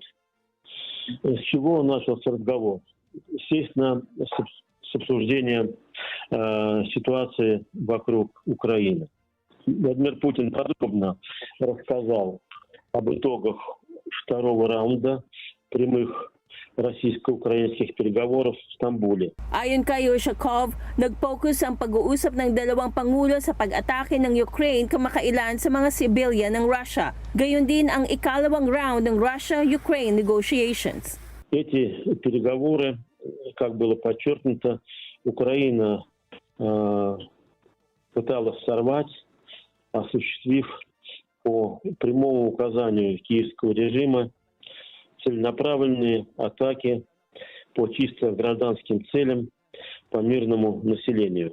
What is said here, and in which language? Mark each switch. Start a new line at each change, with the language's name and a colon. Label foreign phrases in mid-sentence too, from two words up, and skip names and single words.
Russian: С чего начался разговор? Естественно, с обсуждения ситуации вокруг Украины. Владимир Путин подробно рассказал об итогах второго раунда прямых российско-украинских переговоров в Стамбуле.
Filipino: Ayon kay Ushakov, nag-focus ang pag-uusap ng dalawang pangulo sa pag-atake ng Ukraine kamakailan sa mga civilian ng Russia. Gayon din ang ikalawang round ng Russia-Ukraine negotiations.
Russian: Эти переговоры, как было подчеркнуто, Украина пыталась сорвать, осуществив по прямому указанию киевского режима целенаправленные атаки по чисто гражданским целям, по мирному населению.